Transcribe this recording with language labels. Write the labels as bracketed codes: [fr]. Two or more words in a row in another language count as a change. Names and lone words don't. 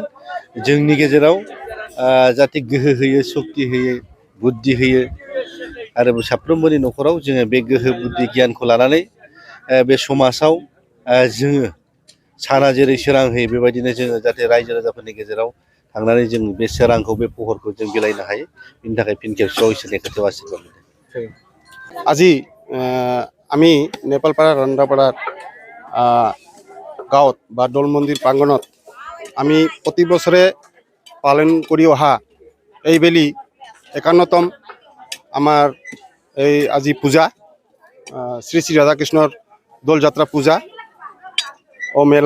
[brx] जोंनि गेजेराव जाहाथे गोहो होयो, सक्ति होयो, बुद्धि होयो आरो साफ्रोमबोनि न'खराव जोङो बे गोहो बुद्धि गियानखौ लानानै बे समाजाव जोङो साना जेरै सोरां होयो बेबायदिनो जोङो जाहाथे रायजो राजाफोरनि गेजेराव थांनानै जों बे सोरांखौ बे पहरखौ जों बिलाइनो हायो। बिनि थाखाय फिन खेबसेबाव इसोरनि खाथियाव आशीर्बाद बिदों। [as] আজি আমি নেপালপাৰা ৰন্দাপাৰাত গাঁৱত বা দৌল মন্দিৰ প্ৰাংগণত আমি প্ৰতি বছৰে পালন কৰি অহা এইবেলি ৫১তম আমাৰ এই আজি পূজা শ্ৰী শ্ৰী ৰাধাকৃষ্ণৰ দৌল যাত্ৰা পূজা ও মেলা।